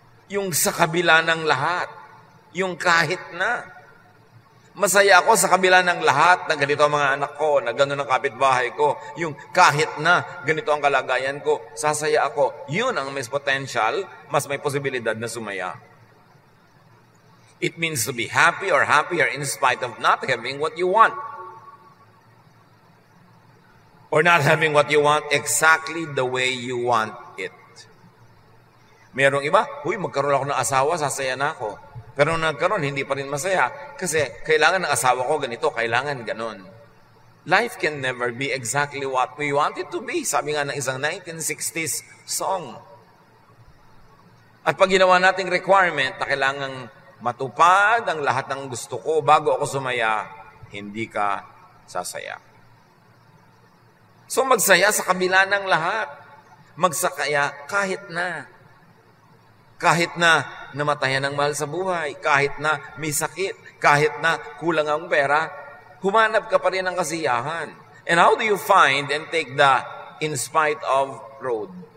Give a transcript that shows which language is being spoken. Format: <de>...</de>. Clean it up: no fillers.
<tl>Yung sa kabila ng lahat. Yung kahit na. Masaya ako sa kabila ng lahat na ganito ang mga anak ko, na gano'n ang kapitbahay ko. Yung kahit na ganito ang kalagayan ko, sasaya ako. Yun ang mas potential, mas may posibilidad na sumaya.</tl> <en>It means to be happy or happier in spite of not having what you want. Or not having what you want exactly the way you want it.</en> <tl>Merong iba, magkaroon ako ng asawa, sasaya na ako. Pero nung nagkaroon, hindi pa rin masaya. Kasi kailangan ng asawa ko ganito, kailangan ganon.</tl> <en>Life can never be exactly what we want it to be.</en> <tl>Sabi nga ng isang 1960s song. At pag ginawa nating requirement na kailangang matupad ang lahat ng gusto ko bago ako sumaya, hindi ka sasaya. So magsaya sa kabila ng lahat. Magsakaya kahit na. Kahit na namatayan ng mahal sa buhay, kahit na may sakit, kahit na kulang ang pera, humanap ka pa rin ng kasiyahan.</tl> <en>And how do you find and take the in spite of road?</en>